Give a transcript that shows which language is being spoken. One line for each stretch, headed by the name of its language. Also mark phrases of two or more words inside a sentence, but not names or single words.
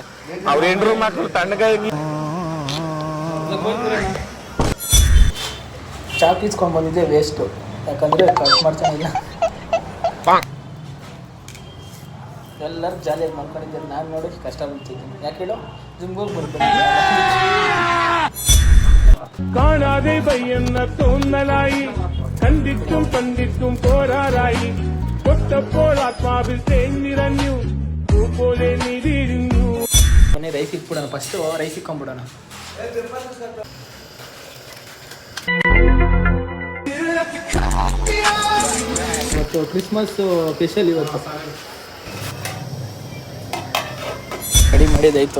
Kannada: ಅವ್ರ ಹೆಂಡ್ರು ಮಕ್ಳು ತಣ್ಣಗಾಗಿ ಚಾಕು ಇಸ್ಕೊಂಡ್ ಬಂದಿದ್ದೆ ವೇಸ್ಟು, ಯಾಕಂದ್ರೆ ಕಟ್ ಮಾಡ್ತಾನೆ ಇಲ್ಲ. ಎಲ್ಲರೂ ಜಾಲಿಯಾಗಿ ಮಾಡ್ಕೊಂಡಿದ್ದಾರೆ. ನಾನು ನೋಡಿ ಕಷ್ಟ ಬಿಡ್ತಿದ್ದೀನಿ. ಯಾಕೆ ಹೇಳೋ, ಜಿಮ್ಗೆ ಹೋಗಿ ಬರ್ಬೇಕು.
Malayalam: കാണാതെ പയ്യെന്ന തോന്നലായി, കണ്ടിട്ടും കണ്ടിട്ടും പോരാറായി. തൊട്ടപ്പോൾ ആത്മാവിൽ തേൻ നിറഞ്ഞു, പൂ പോലെ നീ വിരിഞ്ഞു.
Kannada: ಮನೆ ರೈಸ್ ಇಟ್ಬಿಡೋಣ, ಫಸ್ಟು ರೈಸ್ ಇಕ್ಕೊಂಬಿಡೋಣ. ಇವತ್ತು ಕ್ರಿಸ್ಮಸ್ ಸ್ಪೆಷಲ್. ಇವತ್ತು ರೆಡಿ ಮಾಡಿದ್ದಾಯಿತು.